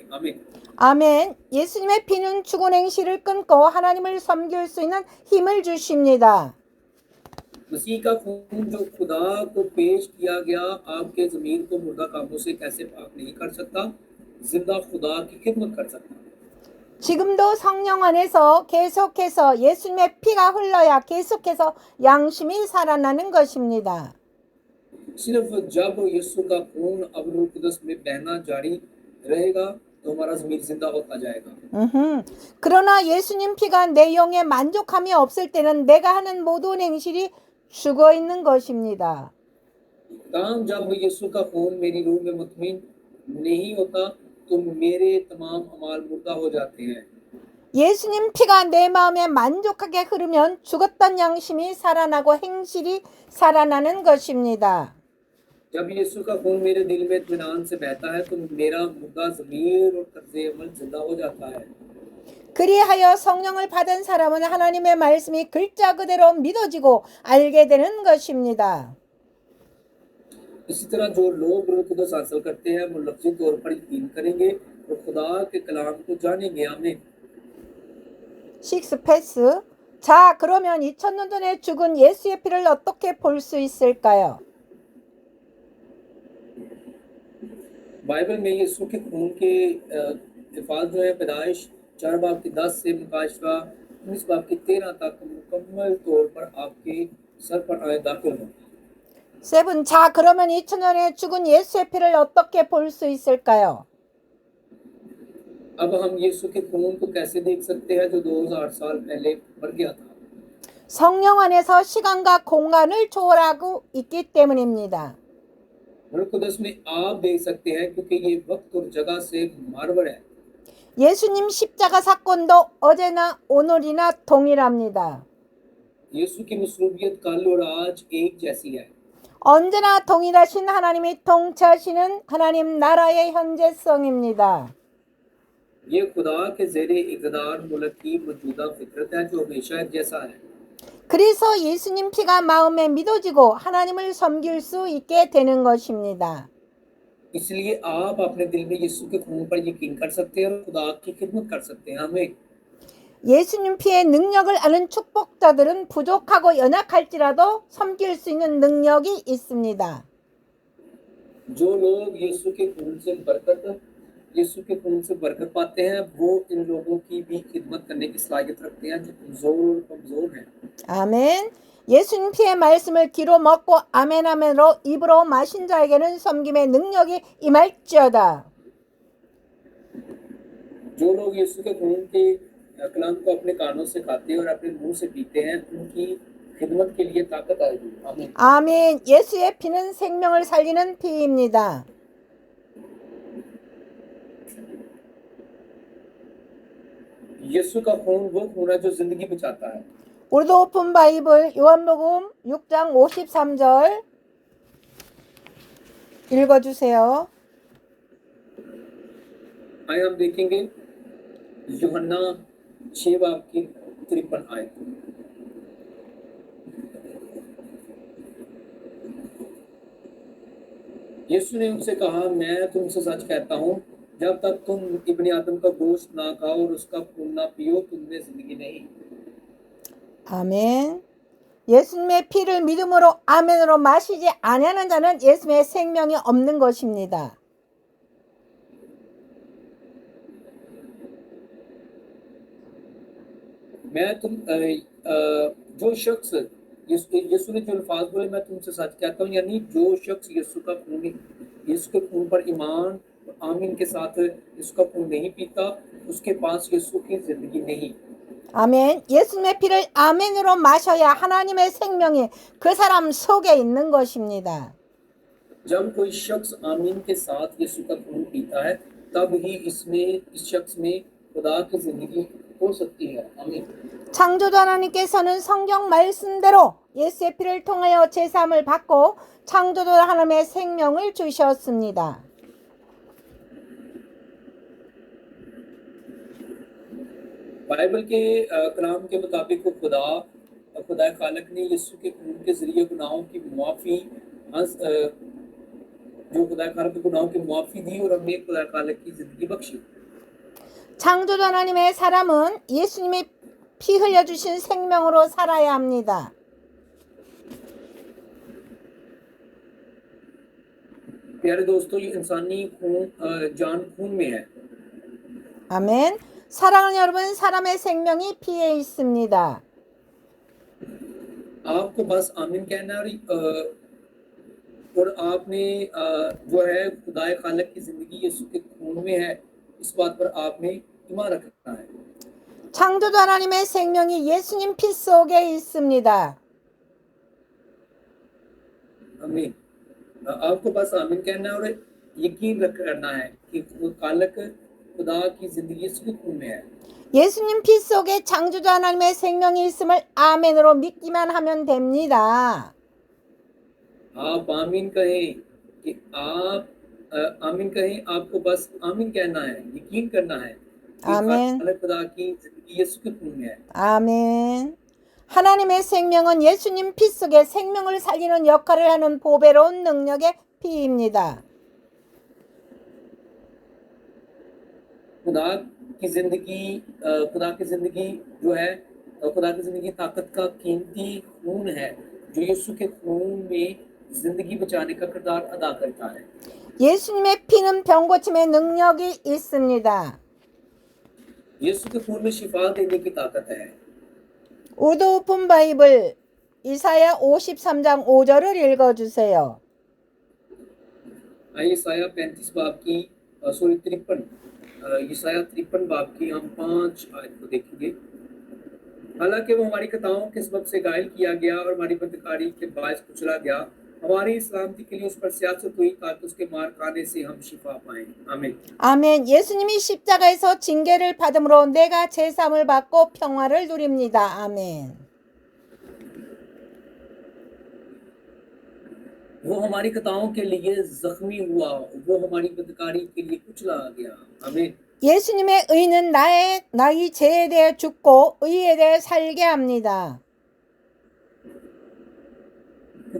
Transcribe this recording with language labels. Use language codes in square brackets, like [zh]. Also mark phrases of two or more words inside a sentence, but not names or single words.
[ur] आमीन। [ko] 아멘. 예수님의 피는 죽은 행실을 끊고 하나님을 섬길 수 있는 힘을 주십니다. [ur] مسیح کا خون جو خدا کو پیش کیا گیا آپ کے ضمیر کو مردہ کاموں سے کیسے پاک نہیں کر سکتا، زندہ خدا کی خدمت کر سکتا. [ko] 지금도 성령 안에서 계속해서 예수님의 피가 흘러야 계속해서 양심이 살아나는 것입니다. [ur] صرف جب یسوع کا خون اب روح قدس میں بہنا جاری رہے گا تو ہمارا ضمیر زندہ ہوتا جائے گا. [ko] 그러나 예수님 피가 내 영에 만족함이 없을 때는 내가 하는 모든 행실이 죽어 있는 것입니다. [ur] تام جب یسوع کا خون میری روح میں مطمئن نہیں ہوتا تو میرے تمام اعمال مردہ ہو جاتے ہیں. [ko] 예수님 피가 내 마음에 만족하게 흐르면 죽었던 양심이 살아나고 행실이 살아나는 것입니다. [ur] جب یسوع کا خون میرے دل میں اطمینان سے بہتا ہے تو میرا مردہ ضمیر اور طرزِ عمل زندہ ہو جاتا ہے. [ko] 그리하여 성령을 받은 사람은 하나님의 말씀이 글자 그대로 믿어지고 알게 되는 것입니다. [ur] اسی طرح جو لوگ روح قدس حاصل کرتے ہیں وہ لفظی طور پر یقین کریں گے اور خدا کے کلام کو جانیں گے. आमीन। [ko] 6 패스. 자, 그러면 2000년 전에 죽은 예수의 피를 어떻게 볼 수 있을까요? [ur] بائبل میں یسوع کے خون کے الفاظ جو ہے پیدائش 4 باب کی 10 سے مکاشوا 19 باب کی 13 تک مکمل طور پر آپ کے سر پر آئے داخل ہوں. 7. [ko] 자, 그러면 2000년 전에 죽은 예수의 피를 어떻게 볼 수 있을까요? [ur] اب ہم یسوع کے خون کو کیسے دیکھ سکتے ہیں جو 2000 سال پہلے مر گیا تھا. [ko] 성령 안에서 시간과 공간을 초월하고 있기 때문입니다. [ur] روح قدس میں آپ دیکھ سکتے ہیں کیونکہ یہ وقت اور جگہ سے ماورا ہے. [ko] 예수님 십자가 사건도 어제나 오늘이나 동일합니다. [ur] یسوع کی مصلوبیت کل اور آج ایک جیسی ہے. [ko] 언제나 동일하신 하나님이 통치하시는 하나님 나라의 현재성입니다. [ur] یہ خدا کے زیرِ اقتدار ملک کی موجودہ فطرت ہے جو ہمیشہ ایک جیسا ہے. [ko] 그래서 예수님 피가 마음에 믿어지고 하나님을 섬길 수 있게 되는 것입니다. [ur] اس لیے آپ اپنے دل میں یسوع کے خون پر یقین کر سکتے ہیں اور خدا کی خدمت کر سکتے ہیں. हमें [ko] 예수님 피의 능력을 아는 축복자들은 부족하고 연약할지라도 섬길 수 있는 능력이 있습니다. [ur] جو لوگ یسوع کے خون سے برکت پاتے ہیں، وہ ان لوگوں کی بھی خدمت کرنے کی صلاحیت رکھتے ہیں جو کمزور ہیں. [ko] 아멘. 예수님 피의 말씀을 귀로 먹고 아멘 아멘으로 입으로 마신 자에게는 섬김의 능력이 임할지어다. [ur] جو لوگ یسوع کے خون کے کلام کو اپنے کانوں سے کھاتے ہیں اور اپنے منہ سے پیتے ہیں، ان کی خدمت کے لیے طاقت آئے گی. आमीन। [ko] 아멘. 예수의 피는 생명을 살리는 피입니다. [ur] یسوع کا خون وہ خون ہے جو زندگی بچاتا ہے. [ko] 우리도 [en] open Bible [ko] 요한복음 6장 53절 읽어주세요. [ur] آئیے ہم دیکھیں گے یوحنا 6 باب کی 53 آیت. یسوع نے ان سے کہا، میں تم سے سچ کہتا ہوں، جب تک تم ابنِ آدم کا گوشت نہ کھاؤ اور اس کا خون نہ پیو، تم نے زندگی نہیں. [ko] 아멘. 예수님의 피를 믿음으로 아멘으로 마시지 아니하는 자는 예수님의 생명이 없는 것입니다. [ur] جو شخص یسوع نے جو الفاظ بولے، میں تم سے سچ کہتا ہوں، یعنی جو شخص یسوع کے خون پر ایمان آمین کے ساتھ یسوع کا خون نہیں پیتا، اس کے پاس یسوع کی زندگی نہیں. [ko] 아멘. 예수님의 피를 아멘으로 마셔야 하나님의 생명이 그 사람 속에 있는 것입니다. [ur] جب کوئی شخص آمین کے ساتھ یسوع کا خون پیتا ہے، تب ہی اس شخص میں خدا کی زندگی ہو سکتی ہے. आमीन। [ko] 창조주 하나님께서는 성경 말씀대로 예수의 피를 통하여 제사함을 받고 창조주 하나님의 생명을 주셨습니다. [ur] بائبل کے کلام کے مطابق خدا خالق نے یسوع کے خون کے ذریعے گناہوں کی معافی جو خدا خالق کے گناہوں کی معافی دی اور ہمیں خدا خالق کی زندگی بخشی. [ko] 창조주 하나님의 사람은 예수님이 피 흘려주신 생명으로 살아야 합니다. [ur] پیارے دوستو، یہ انسانی جان خون میں ہے. [ko] 아멘. 사랑하는 여러분, 사람의 생명이 피에 있습니다. [ur] آپ کو بس آمین کہنا اور آپ نے جو ہے خدائے خالق کی زندگی یسوع کے خون میں ہے، اس بات پر آپ نے ایمان رکھنا ہے. [ko] 창조주 하나님의 생명이 예수님 피 속에 있습니다. [ur] आमीन। آپ کو بس آمین کہنا اور یقین کرنا ہے کہ خالق خدا کی زندگی اس کے خون میں ہے. [ko] 예수님 피 속에 창조주 하나님의 생명이 있음을 아멘으로 믿기만 하면 됩니다. [ur] آپ آمین کہیں کہ آمین کہیں، آپ کو بس آمین کہنا ہے، یقین کرنا ہے کہ आमीन। خالق خدا کی زندگی یسوع کے خون میں ہے. [ko] 아멘. 하나님의 생명은 예수님 피 속에 생명을 살리는 역할을 하는 보배로운 능력의 피입니다. [ur] خدا کی زندگی جو ہے، خدا کی زندگی طاقت کا قیمتی خون ہے جو یسوع کے خون میں زندگی بچانے کا کردار ادا کرتا ہے. [ko] 예수님의 피는 병고침의 능력이 있습니다. [ur] یسوع کے خون میں شفا دینے کی طاقت ہے. [ko] 우드 [en] open Bible [ko] 이사야 53장 5절을 읽어주세요. [ur] یسعیاہ 53 باب کی یسعیاہ 53 باب کی ہم 5 آیت کو دیکھیں گے. حالانکہ وہ ہماری خطاؤں کے سبب سے گھائل کیا گیا اور ہماری بدکاری کے باعث کچلا گیا، ہماری سلامتی کے لیے اس پر سیاست ہوئی تاکہ اس کے مار کھانے سے ہم شفا پائیں. आमीन। [ko] 아멘. 예수님이 십자가에서 징계를 받음으로 내가 제사함을 받고 평화를 누립니다. 아멘. [ur] وہ ہماری خطاؤں کے لیے زخمی ہوا، وہ ہماری بدکاری کے لیے کچلا گیا. आमीन। [ko] 예수님의 의는 나의 죄에 대해 죽고 의에 대해 살게 합니다.